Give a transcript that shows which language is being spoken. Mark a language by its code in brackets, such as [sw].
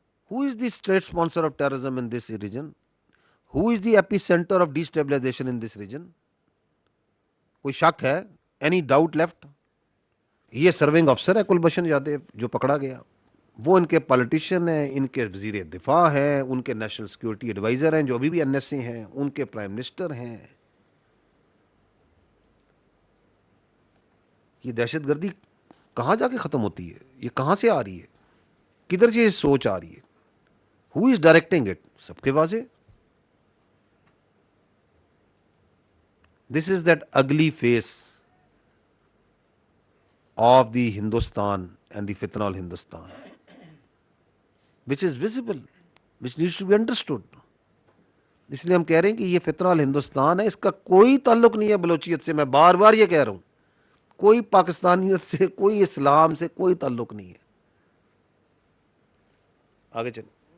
[en] Who is the state sponsor of terrorism in this region? Who is the epicenter of destabilization in this region? [ur] کوئی شک ہے؟ [en] Any doubt left? [ur] یہ serving افسر ہے کلبھشن یادیو جو پکڑا گیا. وہ ان کے پالیٹیشین ہیں, ان کے وزیر دفاع ہیں, ان کے نیشنل سیکورٹی ایڈوائزر ہیں جو ابھی بھی NSA ہیں, ان کے پرائم منسٹر ہیں. یہ دہشت گردی کہاں جا کے ختم ہوتی ہے؟ یہ کہاں سے آ رہی ہے؟ کدھر سے یہ سوچ آ رہی ہے؟ [en] Who is directing it? [ur] سب کے واضح. [en] This is that ugly face of the Hindustan and the fitna al Hindustan, which is visible, which needs to be understood. [ur] اس لیے ہم کہہ رہے ہیں کہ یہ فتنہ الہندوستان ہے, اس کا کوئی تعلق نہیں ہے بلوچیت سے. میں بار بار یہ کہہ رہا ہوں, کوئی پاکستانیت سے, کوئی اسلام سے کوئی تعلق نہیں ہے. آگے چلیں.